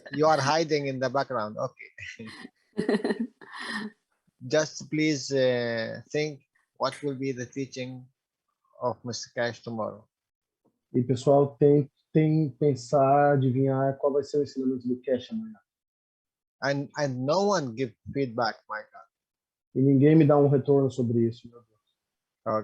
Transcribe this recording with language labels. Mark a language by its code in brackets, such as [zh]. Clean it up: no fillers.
[en] You are hiding in the background. Okay. Just please think what will be the teaching of Mr. Cash tomorrow. [pt] e pessoal, tem pensar, adivinhar qual vai ser o ensinamento do Cash amanhã. [en] And no one give feedback, my God. [pt] E ninguém me dá um retorno sobre isso, meu Deus.